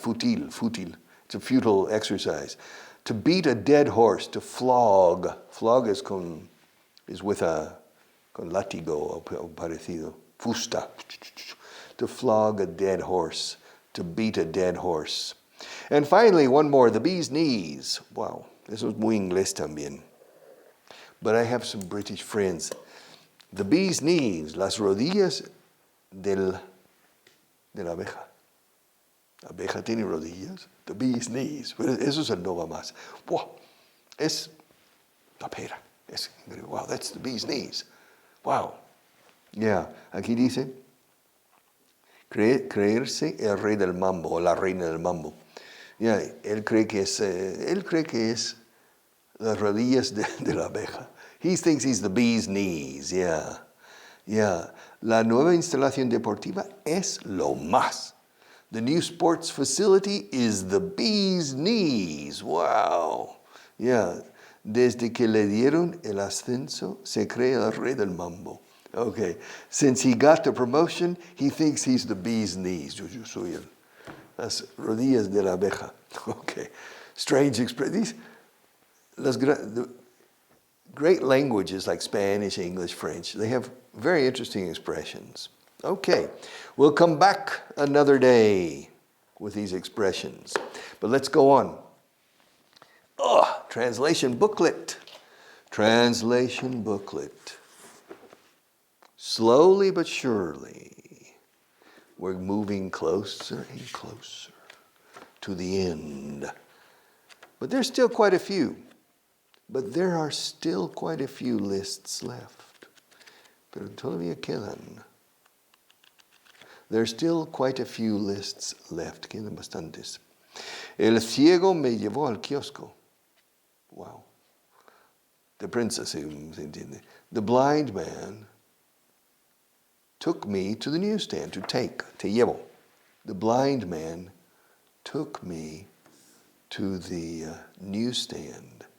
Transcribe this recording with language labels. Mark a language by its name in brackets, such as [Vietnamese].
[English] It's a futile exercise. To beat a dead horse, to flog. [Spanish] Flog is con látigo o parecido. Fusta. [English] To flog a dead horse. To beat a dead horse. And finally, one more, the bee's knees. [Spanish] Wow, eso es muy inglés también. [English] But I have some British friends. The bee's knees, [Spanish] las rodillas de la abeja. La abeja tiene rodillas. [English] The bee's knees. [Spanish] Eso es el no va más. Wow, es la pera. [English] Wow, that's the bee's knees. Wow. [Spanish] Yeah, aquí dice, creerse el rey del mambo o la reina del mambo. Yeah, él cree que es las rodillas de la abeja. [English] He thinks he's the bee's knees. Yeah. Yeah. [Spanish] La nueva instalación deportiva es lo más. [English] The new sports facility is the bee's knees. Wow. Yeah. [Spanish] Desde que le dieron el ascenso, se cree el rey del mambo. [English] Okay. Since he got the promotion, he thinks he's the bee's knees. [Spanish] Yo soy las rodillas de la abeja. [English] Okay. Strange expression. The great languages like Spanish, English, French, they have very interesting expressions. Okay, we'll come back another day with these expressions. But let's go on. Translation booklet. Translation booklet. Slowly but surely, we're moving closer and closer to the end. But there's still quite a few. But there are still quite a few lists left. [Spanish] Pero todavía quedan. [English] There's still quite a few lists left. [Spanish] Quedan bastantes. El ciego me llevó al kiosco. Wow. De prensa se entiende. [English] The blind man took me to the newsstand. To take. [Spanish] Te llevo. [English] The blind man took me to the newsstand.